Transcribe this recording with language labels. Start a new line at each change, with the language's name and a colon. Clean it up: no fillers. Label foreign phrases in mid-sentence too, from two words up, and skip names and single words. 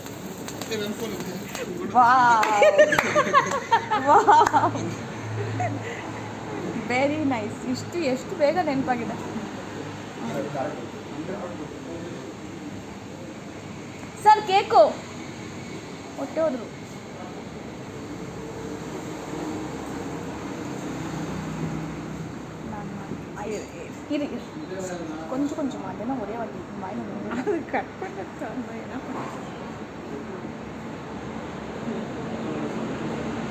English: very nice.
Kannada: ಎಷ್ಟು ಬೇಗ ನೆನಪಾಗಿದೆ. ಸರ್ ಕೇಕು ಹೊಟ್ಟೆ ಹೋದ್ರು.
Tamil: இரு கொஞ்சம் கொஞ்சம் அதெல்லாம் ஒரே வாட்டி வாயில் அது கட் பண்ண